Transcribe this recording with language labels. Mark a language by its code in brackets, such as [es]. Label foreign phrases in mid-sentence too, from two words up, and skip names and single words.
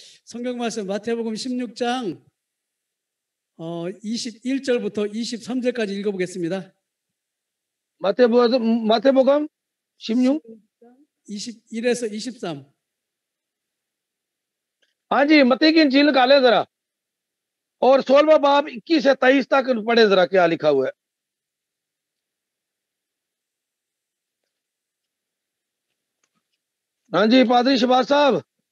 [ko] 성경 말씀 마태복음 16장 21절부터 23절까지 읽어보겠습니다. 마태복음 16 21에서 23. [ur] ہاں جی، متی کی انجیل نکالے ذرا اور 16واں باب 21 سے 23 تک پڑھے ذرا کیا لکھا ہوا ہے. ہاں جی پادری شہباز صاحب,